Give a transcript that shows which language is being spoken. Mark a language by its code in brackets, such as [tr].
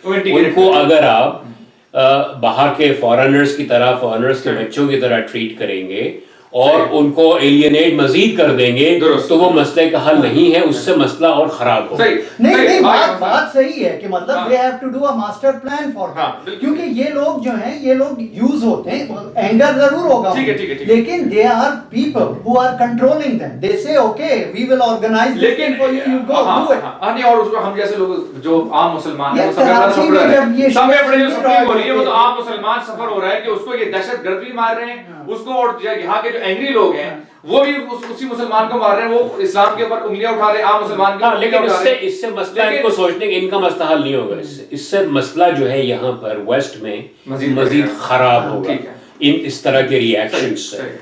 [ur] ان کو اگر آپ باہر کے فارنرز کی طرح, فارنرز کے بچوں کی طرح ٹریٹ کریں گے اور ان کو ایلینیٹ مزید کر دیں گے, تو وہ مسئلے کا حل نہیں ہے, اس سے مسئلہ اور خراب ہوگا. نہیں بات صحیح ہے کہ مطلب [en] they have to do a master plan for that, [ur] کیونکہ یہ لوگ جو ہیں یہ لوگ یوز ہوتے ہیں, اینگر ضرور ہوگا لیکن [en] they are people who are controlling them. They say okay we will organize this thing for you, you go do it. [ur] اور اس کو ہم جیسے لوگ جو عام مسلمان ہیں وہ سب بڑے جو سفر ہو رہی ہے, وہ تو عام مسلمان سفر ہو رہا ہے کہ اس کو یہ دہشت گرد بھی مار رہے ہیں, اس کو, اور یہاں کے جو اینگری لوگ ہیں وہ بھی اسی مسلمان کو مار رہے ہیں, وہ اسلام کے اوپر انگلیاں اٹھا رہے ہیں, عام مسلمان کے. لیکن اس سے مسئلہ ان کو سوچنے کہ ان کا مسئلہ حل نہیں ہوگا, اس سے مسئلہ جو ہے یہاں پر ویسٹ میں مزید خراب ہوگا اس طرح کے ری ایکشن سے.